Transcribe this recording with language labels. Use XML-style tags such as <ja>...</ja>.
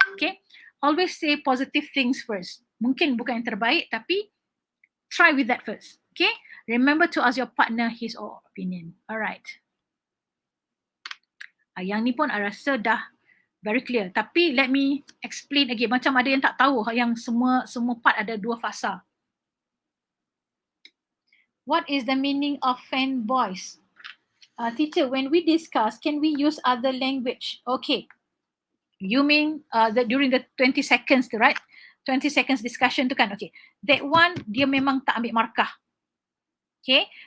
<en>Okay? Always say positive things first.</en> <ms>Mungkin bukan yang terbaik, tapi</ms> <en>try with that first. Okay? Remember to ask your partner his or her opinion. Alright.</en> <ms>Yang ni pun</ms> <en>I</en> <ms>rasa dah</ms> <en>very clear.</en> <ms>Tapi</ms> <en>let me explain again.</en> <ms>Macam ada yang tak tahu yang semua part ada 2 fasa.</ms> <en>What is the meaning of fan voice? Teacher, when we discuss, can we use other language? Okay. You mean during the 20 seconds tu, right? 20 seconds discussion tu kan? Okay. That one,</en> <ms>dia memang tak ambil markah.</ms> <en>Okay.</en>